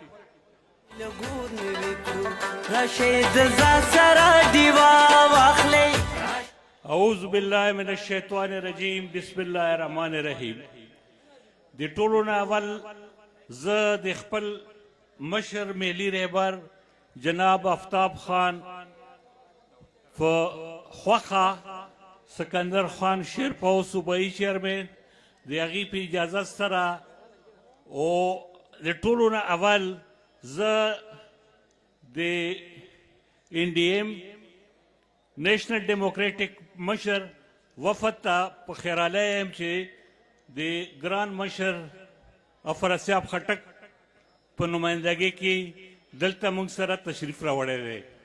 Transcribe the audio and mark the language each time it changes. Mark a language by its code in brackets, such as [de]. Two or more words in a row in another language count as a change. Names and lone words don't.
[ar] اعوذ بالله من الشیطان الرجیم. بسم الله الرحمن الرحیم. [ps] د ټولو نه اول زه د خپل مشر ملی رهبر جناب آفتاب خان په خوښه سکندر خان شیرپاو صوبایي چیرمن د هغې په اجازت سره او د ټولو نه اول زه د ان ډي ایم نیشنل ډیموکریټک مشر وفد ته په خیرالی یم چې د ګران مشر افراسیاب خټک په نمایندګۍ کې دلته موږ سره تشریف راوړی دی.